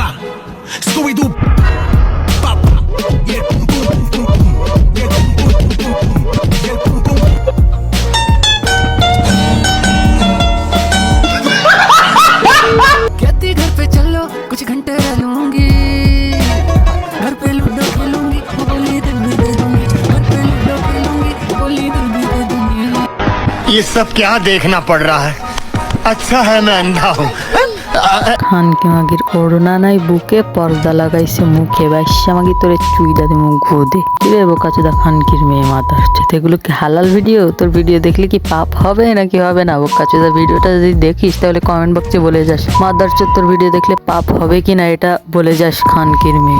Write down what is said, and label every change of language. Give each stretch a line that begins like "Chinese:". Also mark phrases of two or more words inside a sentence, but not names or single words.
Spanish: Scooby-Doo pop y el pum pum pum pum pum y el pum pum pum pum pum y el pum pum.
Hindi: कहती घर पे चलो कुछ घंटे रह लूंगी, घर पे लूडो खेलूंगी, बोली दिल भी दे दूंगी, घर पे लूडो खेलूंगी, बोली दिल भी दे दूंगी। ये सब क्या देखना पड़ रहा है? अच्छा है मैं अंधा हूँ।
Bangla: খানকে মাগির ওড়না নাই বুকে, পর্দা লাগাইছে মুখে, বাইশা মাগি তোরে চুইদা দে মুখ ঘুদে। কিরে বোকাচোদা খানকির মেয়ে মাথার চোদ, এগুলো কি হালাল ভিডিও? তোর ভিডিও দেখলে কি পাপ হবে নাকি হবে না? বোকাচোদা ভিডিওটা যদি দেখিস তাহলে
English: comment box-এ
Bangla: বলে যাস মাদার চোদ, তোর ভিডিও দেখলে পাপ হবে কি না এটা বলে যাস খানকির মেয়ে।